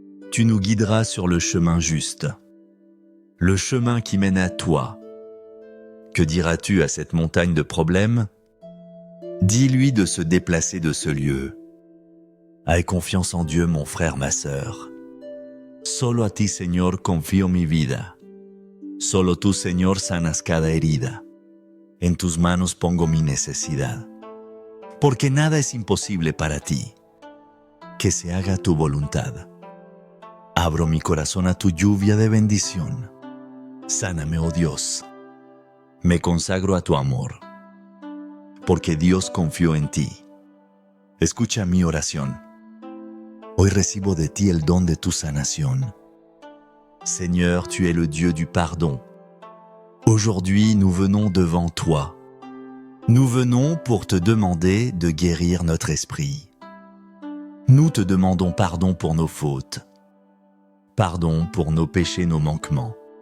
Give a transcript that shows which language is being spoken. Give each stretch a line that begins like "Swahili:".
French: Tu nous guideras sur le chemin juste, le chemin qui mène à toi. Que diras-tu à cette montagne de problèmes? Dis-lui de se déplacer de ce lieu. Aie confiance en Dieu, mon frère, ma sœur.
Spanish: Solo a ti, Señor, confío mi vida. Solo tú, Señor, sanas cada herida. En tus manos pongo mi necesidad. Porque nada es imposible para ti. Que se haga tu voluntad. Abro mi corazón a tu lluvia de bendición. Sáname, oh Dios. Me consagro a tu amor. Porque Dios confió en ti. Escucha mi oración. Hoy recibo de ti el don de tu sanación.
French: Seigneur, tu es le Dieu du pardon. Aujourd'hui, nous venons devant toi. Nous venons pour te demander de guérir notre esprit. Nous te demandons pardon pour nos fautes, pardon pour nos péchés, nos manquements.